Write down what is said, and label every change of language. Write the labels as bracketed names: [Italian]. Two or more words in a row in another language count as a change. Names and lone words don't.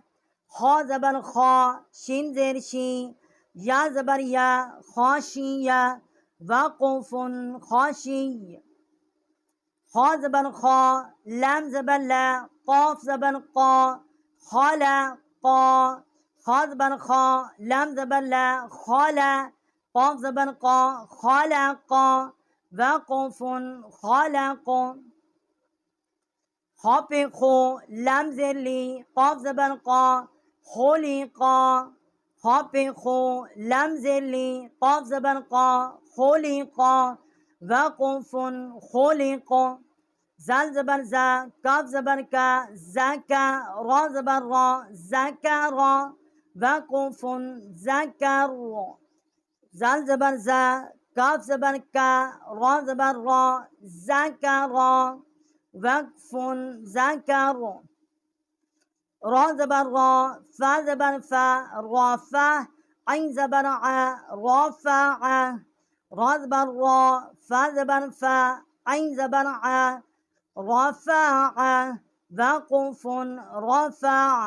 [Pashto] خا زبر خا شین زیر شی یا زبر یا خاشی یا وقف خاشی خا زبر خا لام زبر لا قاف زبر قا خالا قا خا زبر خا لام زبر لا خالا قاف زبر قا خالق وقف خالق خا په خو لام زر لی قاف زبر قا خلقا خا په خو لام زر لی قاف زبر قا خلقا وقف خلق زال زبر زا کاف زبر کا زکا را زبر را زکرا وقف زکر زال زبر زا کاف زبر کا را زبر را زکرا وقف زکر را زبر را فا زبر فا رافع عین زبر ع رافع را زبر را فا زبر فا عین زبر ع رافع وقف رافع